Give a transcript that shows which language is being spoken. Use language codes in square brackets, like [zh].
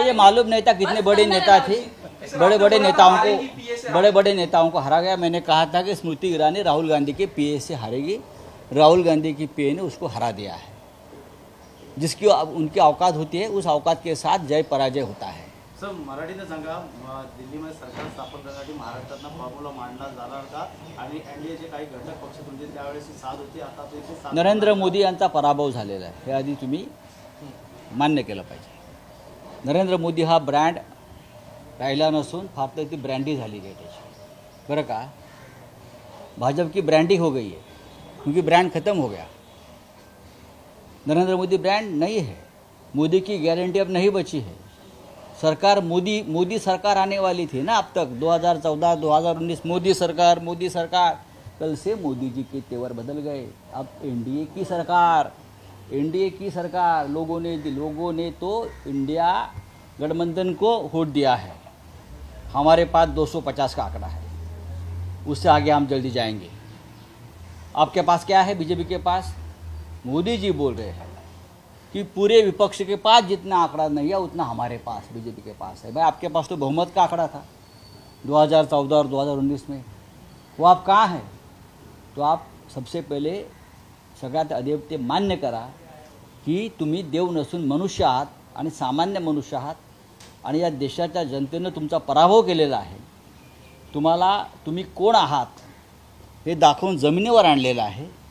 [hi] मुझे मालूम नहीं था कितने बड़े नेता थे, बड़े बड़े नेताओं को हरा गया। मैंने कहा था कि स्मृति ईरानी राहुल गांधी के पीए से हारेगी, राहुल गांधी की पीए ने उसको हरा दिया है। जिसकी उनकी औकात होती है, उस औकात के साथ जय पराजय होता है। [mr] सर, मराठीने सांगा, दिल्लीमध्ये सरकार स्थापन करण्यासाठी महाराष्ट्रातला फॉर्म्युला मांडला जाणार का? आणि एनडीएचे काही घटक पक्ष तुमचे त्यावेळेस साथ होती, आता तो नरेंद्र मोदी यांचा पराभव झालेला आहे, हे आधी तुम्ही मान्य केलं पाहिजे। नरेंद्र मोदी हा ब्रँड राहिला नसून फार तर ती ब्रँडी झाली आहे त्याची, बरं का। [hi] भाजपा की ब्रांडिंग हो गई है, क्योंकि ब्रांड खत्म हो गया। नरेंद्र मोदी ब्रांड नहीं है, मोदी की गारंटी अब नहीं बची है। सरकार मोदी सरकार आने वाली थी ना, अब तक 2014 2019 मोदी सरकार, कल से मोदी जी के तेवर बदल गए। अब एनडीए की सरकार लोगों ने तो इंडिया गठबंधन को वोट दिया है। हमारे पास 250 का आंकड़ा है, उससे आगे हम जल्दी जाएंगे। आपके पास क्या है? बीजेपी के पास मोदी जी बोल रहे हैं कि पूरे विपक्ष के पास जितना आंकड़ा नहीं है उतना हमारे पास बीजेपी के पास है। भाई आपके पास तो बहुमत का आंकड़ा था 2014 और 2019 में, वो आप कहाँ हैं? तो आप सबसे पहिले [mr] सगळ्यात आधी ते मान्य करा की तुम्ही देव नसून मनुष्य आहात आणि सामान्य मनुष्य आहात आणि या देशाच्या जनतेनं तुमचा पराभव केलेला आहे। तुम्ही कोण आहात हे दाखवून जमिनीवर आणलेलं आहे।